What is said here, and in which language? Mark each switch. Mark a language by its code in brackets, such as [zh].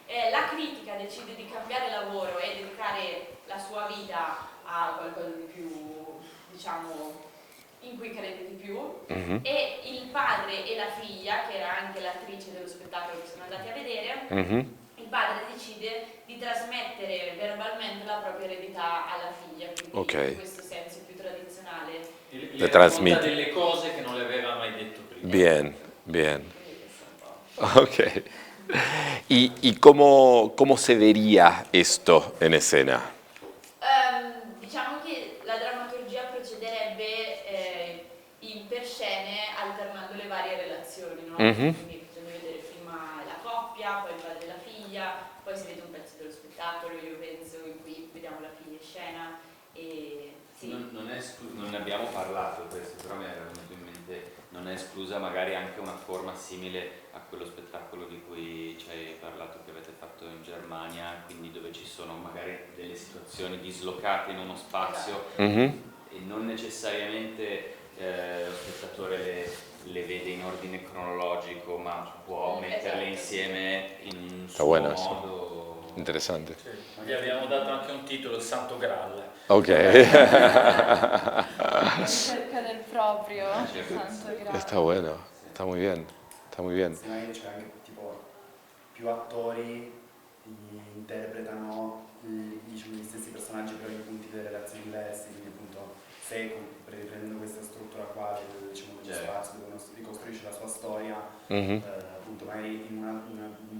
[it] La critica decide di cambiare lavoro e dedicare la sua vita a qualcosa di più, diciamo, in cui crede di più, e il padre e la figlia, che era anche l'attrice dello spettacolo che sono andati a vedere, il padre decide di trasmettere verbalmente la propria eredità alla figlia, quindi in questo senso più tradizionale. Le racconta delle cose che non le aveva mai detto prima. [es] Bien, bien. Ok. ¿Y cómo se vería esto en escena? [it] Diciamo che la drammaturgia procederebbe per scene alternando le varie relazioni, no? Quindi bisogna vedere prima la coppia, poi il padre e la figlia, poi si vede un pezzo dello spettacolo, io penso, in cui vediamo la figlia in scena. E sì. Non ne abbiamo parlato questo, però mi era venuto in mente, non è esclusa magari anche una forma simile a quello spettacolo di cui ci hai parlato, che avete fatto in Germania, quindi dove ci sono magari delle situazioni dislocate in uno spazio e non necessariamente lo spettatore le vede in ordine cronologico, ma può metterle insieme in un suo modo. Interessante. Sì. Gli abbiamo dato anche un titolo, il Santo Graal. Ok. Cerca del proprio Santo Graal. [es] Está bueno, está muy bien, está muy bien. [it] Sì, magari c'è anche tipo più attori interpretano diciamo, gli stessi personaggi però in punti delle relazioni diverse, quindi appunto se riprendendo questa struttura qua diciamo, dello spazio dove uno ricostruisce la sua storia, appunto magari in un